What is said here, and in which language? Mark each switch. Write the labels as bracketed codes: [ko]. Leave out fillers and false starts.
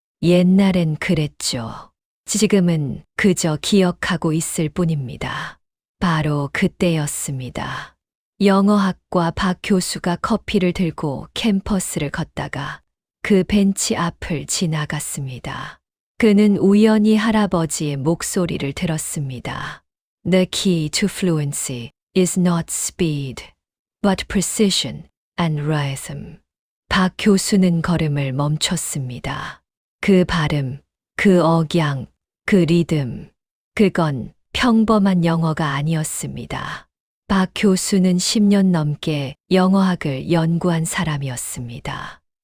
[ko] 옛날엔 그랬죠. 지금은 그저 기억하고 있을 뿐입니다. 바로 그때였습니다. 영어학과 박 교수가 커피를 들고 캠퍼스를 걷다가 그 벤치 앞을 지나갔습니다. 그는 우연히 할아버지의 목소리를 들었습니다. [en] The key to fluency is not speed, but precision and rhythm. [ko] 박 교수는 걸음을 멈췄습니다. 그 발음, 그 억양, 그 리듬. 그건 평범한 영어가 아니었습니다. 박 교수는 10년 넘게 영어학을 연구한 사람이었습니다.